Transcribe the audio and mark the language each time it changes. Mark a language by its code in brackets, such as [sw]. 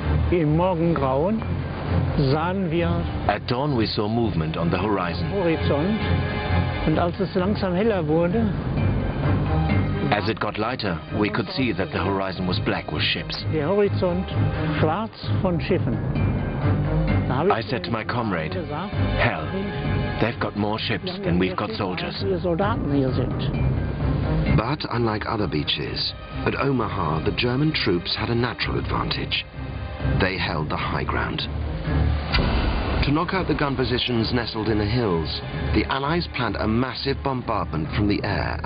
[de] Im Morgengrauen sahen wir [en] At dawn we saw movement on the horizon. [de] Horizont, und als es langsam heller wurde, [en] As it got lighter, we could see that the horizon was black with ships. [de] der Horizont schwarz von Schiffen. Da habe [en] I said to my comrade, "Hell, they've got more ships than we've got soldiers." [de] wir Soldaten hier sind. [en] But unlike other beaches, at Omaha the German troops had a natural advantage. They held the high ground. To knock out the gun positions nestled in the hills, the Allies planned a massive bombardment from the air and the sea. Then, once the invasion force hit the beach,